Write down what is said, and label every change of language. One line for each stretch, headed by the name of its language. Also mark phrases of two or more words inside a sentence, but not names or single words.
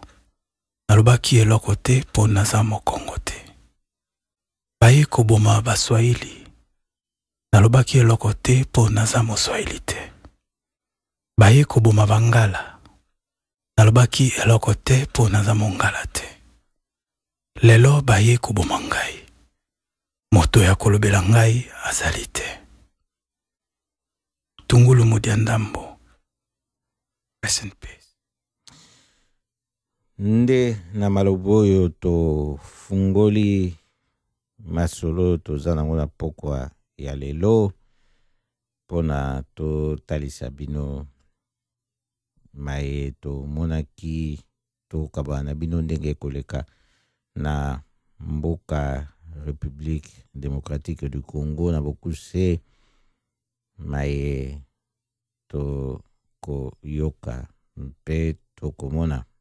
Lingala: nalobaki eloko te mpo naza mokongo te baye koboma baswahili nalobaki eloko te mpo naza moswahili te baye koboma bangala nalobaki eloko te mpo naza mongala te lelo baye koboma ngai moto ya kolobela ngai azali te
Luba-Lulua: tungulu mudia ndambo.
English: Rest in peace.
Lingala: Nde na maloba oyo tofungoli masolo toza nango na pokwa ya lelo mpona totalisa bino maye tomonaki tokabana na bino ndenge ekoleka na mboka République démocratique du Congo na bokuse maye to koyoka mpe tokomona